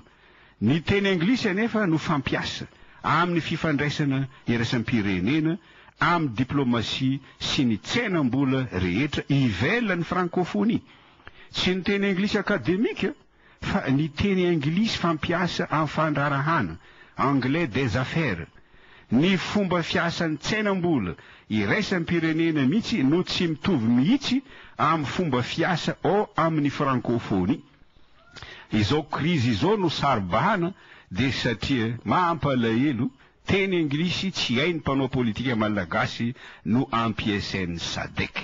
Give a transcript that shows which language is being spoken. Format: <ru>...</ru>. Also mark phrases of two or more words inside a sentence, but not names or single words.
<mg>Ny teny anglisy anefa no fampiasa amin'ny fifandraisana iraisam-pirenena, amin'ny diplomasia sy ny tsenam-bola rehetra ivelan'ny francophonie. Tsy ny teny anglisy akademika fa ny teny anglisy fampiasa amin'ny fandrarahana,</mg> <fr>anglais des affaires.</fr> <mg>Ny fomba fiasan'ny tsenam-bola iraisam-pirenena mihitsy no tsy mitovy mihitsy amin'ny fomba fiasa ao amin'ny francophonie. Izao krizy izao no saribahana dia satria mampalahelo teny anglisy tsy hainy mpanao politika malagasy no ampiasain'ny SADC.</mg>